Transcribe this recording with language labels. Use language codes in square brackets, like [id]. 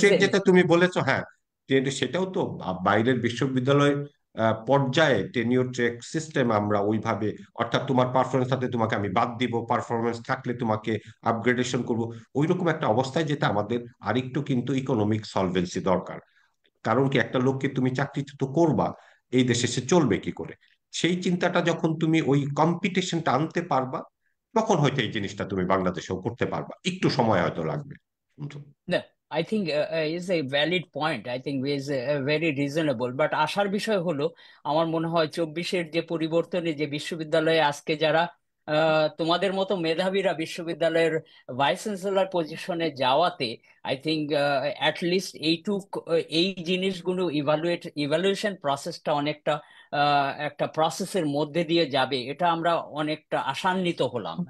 [bn] Track যেটা তুমি বলেছো, হ্যাঁ, সেটাও তো বাইরের বিশ্ববিদ্যালয় পর্যায়ে টেনিওর ট্র্যাক সিস্টেম আমরা ওইভাবে, অর্থাৎ তোমার পারফরমেন্স থাকলে তোমাকে আমি বাদ দিব, পারফরমেন্স থাকলে তোমাকে আপগ্রেডেশন করব, ওইরকম একটা অবস্থায় যেটা আমাদের আরেকটু কিন্তু ইকোনমিক সলভেন্সি দরকার। কারণ কি, একটা লোককে তুমি চাকরিচ্যুত করবা, এই দেশে সে চলবে কি করে? সেই চিন্তাটা যখন তুমি ওই কম্পিটিশনটা আনতে পারবা, তখন হয়তো এই জিনিসটা তুমি বাংলাদেশেও করতে পারবা, একটু সময় হয়তো লাগবে। [en] No, I think is a valid point. I think is very reasonable. [bn] But আশার বিষয় হলো, আমার মনে হয় 24-এর যে পরিবর্তনে যে বিশ্ববিদ্যালয়ে আজকে যারা তোমাদের মতো মেধাবীরা বিশ্ববিদ্যালয়ের ভাইস চ্যান্সেলর পজিশনে যাওয়াতে, [en] I think at least [bn] এই জিনিসগুলো ইভালুয়েশন প্রসেসটা অনেকটা একটা প্রসেসের মধ্যে দিয়ে যাবে, এটা আমরা অনেকটা আশান্বিত হলাম।